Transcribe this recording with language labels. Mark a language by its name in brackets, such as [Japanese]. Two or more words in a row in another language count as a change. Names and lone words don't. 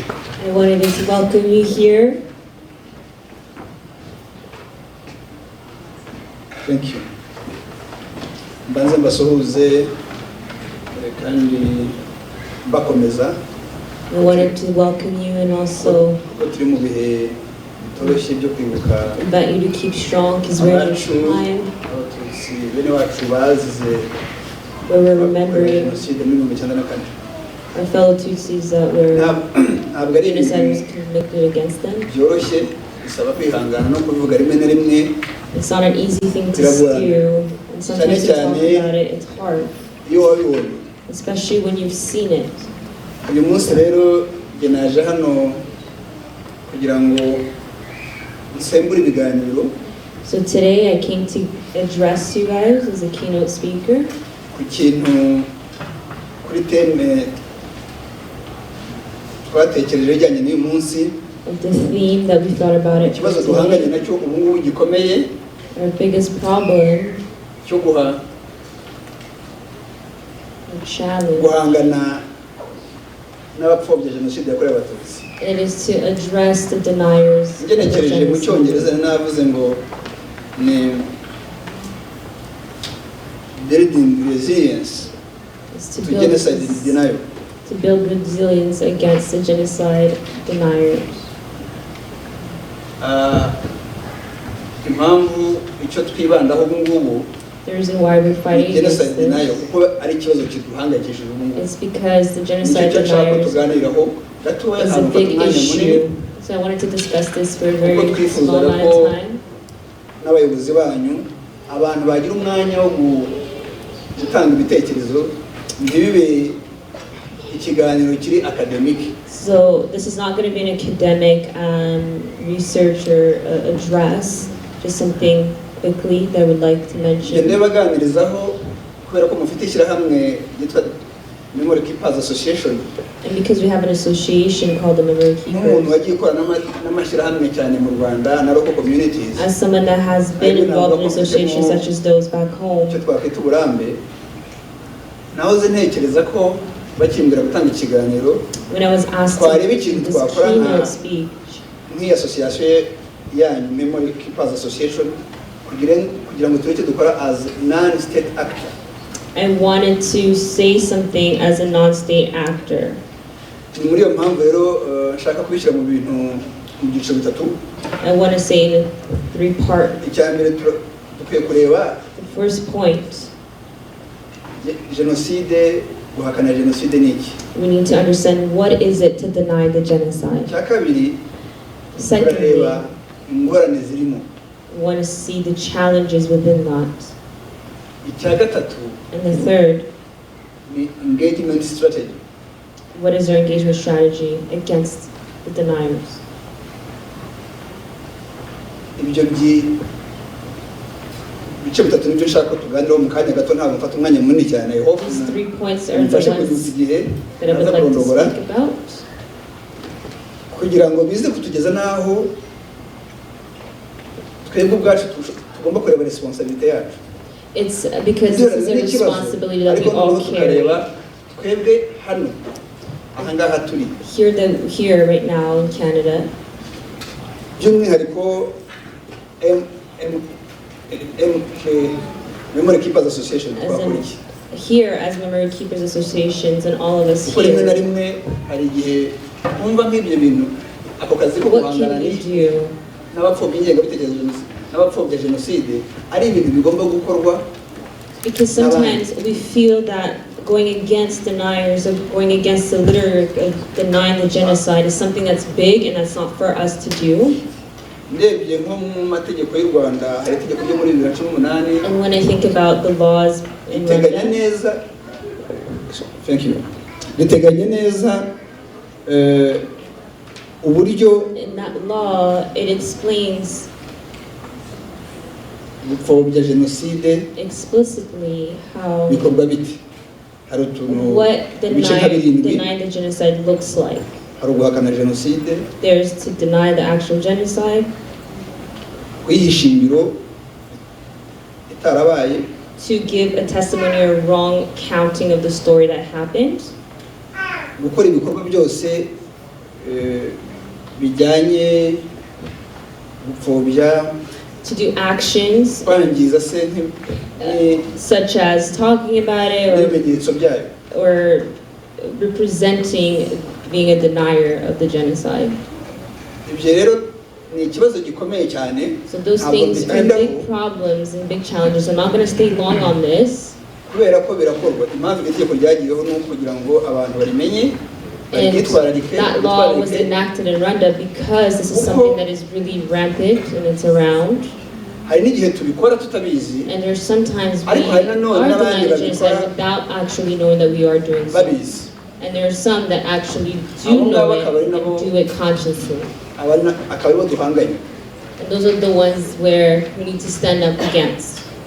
[English] I wanted to welcome you here. thank you. [Kinyarwanda] Banze mbasuhuze kandi bakomeza. [English] I wanted to welcome you and also [Kinyarwanda] turi mu bihe bitoroshye byo kwibuka [English] invite you to keep strong because we're in a time [Kinyarwanda] Tutsi bene wacu bazize [English] where we're remembering [Kinyarwanda] Genocide muri 1994. [English] our fellow Tutsis that were [Kinyarwanda] ntabwo ari [English] genocide was [Kinyarwanda] ibintu [English] convicted against them. [Kinyarwanda] byoroshye, bisaba kwihangana no kubivuga rimwe na rimwe. [English] It's not an easy thing to do, and sometimes to talk about it, it's hard, [Kinyarwanda] Iyo wabibonye [English] especially when you've seen it. [Kinyarwanda] uyu munsi rero njye naje hano kugira ngo nsembure ibiganiro [English] So today I came to address you guys as a keynote speaker [Kinyarwanda] ku kintu kuri teme twatekereje ijyanye n'uyu munsi, [English] of the theme that we thought about it [Kinyarwanda] ikibazo duhanganye [English] today. [Kinyarwanda] nacyo ubu ngubu gikomeye [English] Our biggest problem, [Kinyarwanda] cyo [English] or challenge, [Kinyarwanda] guhangana n'abapfobya jenoside yakorewe abatutsi. [English] it is to address the deniers of the [Kinyarwanda] Ngenekereje mu cyongereza [English] genocide. [Kinyarwanda] navuze ngo ni [English] building resilience It's to to build, genocide denial. to build resilience against the genocide deniers. [Kinyarwanda] Impamvu icyo twibandaho ubu ngubu [English] The reason why we're [Kinyarwanda] ni [English] fighting against genocide denial this [Kinyarwanda] kuko ari ikibazo kiduhangayikishije ubu ngubu. [English] is because the [Kinyarwanda] Nicyo [English] genocide [Kinyarwanda] cyo nshaka ko [English] deniers [Kinyarwanda] tuganiraho gatoya [English] is a [Kinyarwanda] ntabwo [English] big [Kinyarwanda] mfata umwanya munini, [English] issue. So I wanted to discuss this for a [Kinyarwanda] kuko [English] very small [Kinyarwanda] twifuzaga [English] amount [Kinyarwanda] ko [English] of time. [Kinyarwanda] n'abayobozi banyu abantu bagira umwanya wo gutanga ibitekerezo, ntibibe ikiganiro kiri academic. [English] So this is not going to be an academic research or address, just something quickly that I would like to [Kinyarwanda] Njye [English] mention. [Kinyarwanda] ndabaganirizaho kubera ko mufite ishyirahamwe ryitwa Memory Keepers Association, [English] And because we have an association called the Memory [Kinyarwanda] nk'umuntu [English] Keepers, [Kinyarwanda] wagiye ikorana n'amashyirahamwe cyane mu Rwanda na [English] local communities, as someone that has been involved in associations such as those back [Kinyarwanda] icyo [English] home, [Kinyarwanda] twakwita uburambe, nahoze ntekereza ko bakimbwira gutanga ikiganiro [English] when I was asked [Kinyarwanda] twareba [English] to [Kinyarwanda] ikintu [English] do this [Kinyarwanda] twakora [English] keynote speech, [Kinyarwanda] nk'iyi association yanyu Memory Keepers Association kugira ngo tureke dukora [English] as non-state actor. I wanted to say something as a non-state actor. [Kinyarwanda] Ni muri iyo mpamvu rero nshaka kubishyira mu bintu mu byiciro bitatu. [English] I want to say in a 3-part. [Kinyarwanda] Icya mbere dukwiye kureba [English] The first point, [Kinyarwanda] jenoside, guhakana jenoside ni iki. [English] we need to understand what is it to deny the genocide. [Kinyarwanda] Icya kabiri [English] Secondly, [Kinyarwanda] turareba ingorane zirimo. [English] we want to see the challenges within that. [Kinyarwanda] Icya gatatu [English] And the third, ni engagement strategy. what is our engagement strategy against the deniers? [Kinyarwanda] Ibyo bice bitatu nibyo nshaka ko tuganiraho mu kanya gato, ntabwo mfata umwanya munini cyane. [English] I hope These 3 points are the [Kinyarwanda] mfashe kuzuza [English] ones [Kinyarwanda] igihe [English] that I would [Kinyarwanda] naza [English] like to [Kinyarwanda] kurondogora [English] speak about, [Kinyarwanda] kugira ngo bize kutugeza n'aho twebwe ubwacu tugomba kureba responsibility yacu. [English] It's because this is a responsibility that we all carry. [Kinyarwanda] Twebwe hano ahangaha turi [English] Here right now in Canada, [Kinyarwanda] by'umwihariko MK Memory Keepers Association [English] as [Kinyarwanda] twakora [English] in [Kinyarwanda] iki? [English] here as memory keepers associations and all of us [Kinyarwanda] kuko rimwe na [English] here, [Kinyarwanda] rimwe hari igihe twumva nk'ibyo bintu ako kazi ko [English] what [Kinyarwanda] guhangana [English] can we do? [Kinyarwanda] n'abapfobya ingengabitekerezo n'abapfobya jenoside ari ibintu bigomba gukorwa. [English] Because sometimes we feel that going against deniers or going against the rhetoric of denying the genocide is something that's big and that's not for us to do. [Kinyarwanda] ndebye nko mu mategeko y'u Rwanda hari itegeko ryo muri 2018 [English] And when I think about the laws in [Kinyarwanda] riteganya [English] Rwanda, [Kinyarwanda] neza riteganya neza uburyo [English] in that law, it explains [Kinyarwanda] gupfobya jenoside [English] explicitly how [Kinyarwanda] bikorwa biti. Hari utuntu [English] what [Kinyarwanda] ibice nka birindwi. [English] denying the genocide looks like. [Kinyarwanda] Hari uguhakana jenoside, [English] There's to deny the actual genocide, [Kinyarwanda] kwihisha ingiro itarabaye, [English] to give a testimony or wrong counting of the story that happened, [Kinyarwanda] gukora ibikorwa byose bijyanye gupfobya, [English] to do actions [Kinyarwanda] kwangiza se [English] such as talking about it [Kinyarwanda] n'ibimenyetso byayo. [English] or representing being a denier of the genocide. [Kinyarwanda] Ibyo rero ni ikibazo gikomeye cyane. [English] So those [Kinyarwanda] Ntabwo [English] things are [Kinyarwanda] mbitindaho, [English] big problems and big challenges. I'm not going to stay long on this. [Kinyarwanda] kubera ko birakorwa. Impamvu iri tegeko ryagiyeho ni ukugira ngo abantu barimenye, [English] And [Kinyarwanda] baryitwararike, [English] that law was enacted in Rwanda because this is something that is really rampant and it's around. [Kinyarwanda] hari n'igihe tubikora tutabizi [English] And there's sometimes we [Kinyarwanda] Ariko hari nanone [English] are [Kinyarwanda] n'abandi [English] denying the genocide [Kinyarwanda] babikora [English] without actually knowing that we are doing so. [Kinyarwanda] babizi. [English] And there are some that actually [Kinyarwanda] Abo [English] do know [Kinyarwanda] ngabo [English] it [Kinyarwanda] akaba ari nabo- [English] and do it consciously. [Kinyarwanda] akaba aribo duhanganye. [English] And those are the ones where we need to stand up against.